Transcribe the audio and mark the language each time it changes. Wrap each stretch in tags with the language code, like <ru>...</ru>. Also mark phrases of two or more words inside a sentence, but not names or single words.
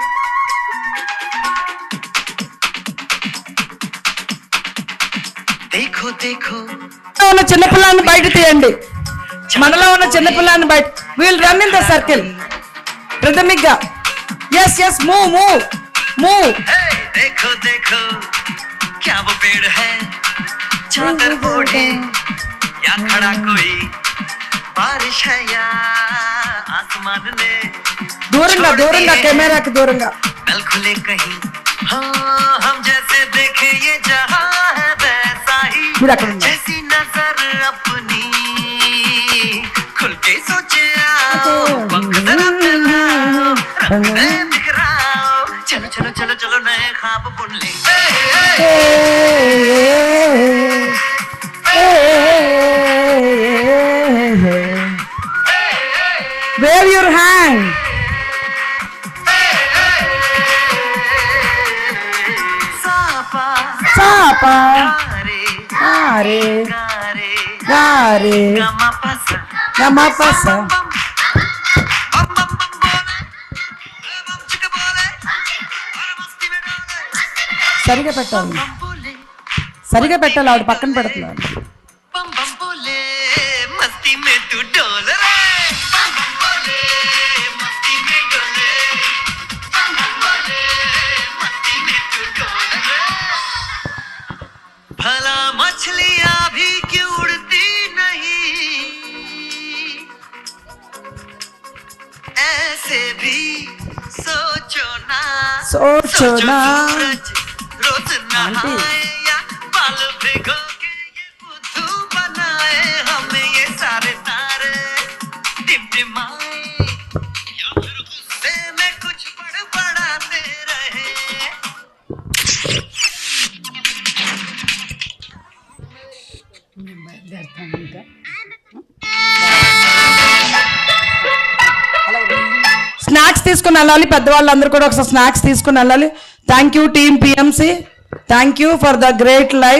<hi>देखो</hi> <te>ఉన్న చిన్నపిల్లాన్ని బయట తీయండి. మనలో ఉన్న చిన్నపిల్లాన్ని బయట.</te> <en>wheel run in the circle rhythmic గా. yes move.</en> <hi>देखो देखो क्या वो पेड़ है चादर ओढ़े या खड़ा कोई बारिश है या आसमान में</hi> <te>దూరంగా కెమెరాకి దూరంగా.</te> <hi>नल खुले कहीं हाँ हम जैसे देखे ये जहां है वैसा ही</hi> <te>మీరు అక్కడ ఉన్నారు.</te> <hi>जैसी नजर अपनी खुल के सोचे आओ वक्त जरा फैलाओ रंग नए बिखराओ चलो चलो चलो चलो नए ख्वाब बुन ले</hi> <en>wave your hand. सापा సాపా रे ఆరే गारे గారే गमा पसा గమపస.</en> <hi>बम बम बम बोले बम चिक बोले और मस्ती में डोले</hi> <te>సరిగా పెట్టాలి,</te> <hi>बम बोले</hi> <te>సరిగా పెట్టాలి. ఆవిడ పక్కన పెడుతున్నాడు.</te> <hi>बम बम बोले मस्ती में तू डोल रे बम बम बोले मस्ती में डोले बम बम बोले मस्ती में तू डोल रे भला मछलियां भी क्यों उड़ती नहीं ऐसे भी सोचो ना सोचो ना सूरज रोज नहाए या बाल भिगो के ये बुद्धू बनाए हमें ये सारे तारे टिमटिमाए या फिर गुस्से में कुछ बड़बड़ाते रहे</hi> <te>స్నాక్స్ తీసుకుని వెళ్ళాలి. పెద్దవాళ్ళందరూ కూడా ఒకసారి స్నాక్స్ తీసుకుని వెళ్ళాలి.</te> <en>thank you team PMC, thank you for the great live.</en>